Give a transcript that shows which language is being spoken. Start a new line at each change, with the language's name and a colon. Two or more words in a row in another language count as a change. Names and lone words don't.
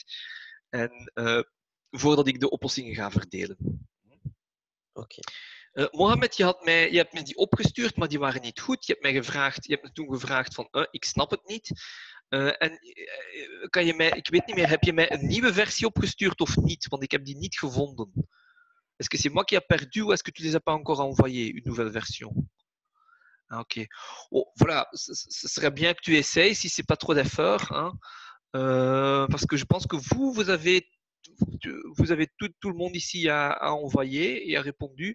Dutch: En voordat ik de oplossingen ga verdelen. Oké. Mohamed, je hebt me die opgestuurd, maar die waren niet goed. Je hebt me toen gevraagd van, ik snap het niet. Kan je mij, ik weet niet meer, heb je mij een nieuwe versie opgestuurd of niet? Want ik heb die niet gevonden.
French: Est-ce que c'est moi qui ai perdu ou est-ce que tu les as pas encore envoyés, une nouvelle version? Ah, ok. Oh, voilà, ce serait bien que tu essayes si c'est pas trop d'effort, hein. Parce que je pense que vous avez tout le monde ici a envoyé et a répondu.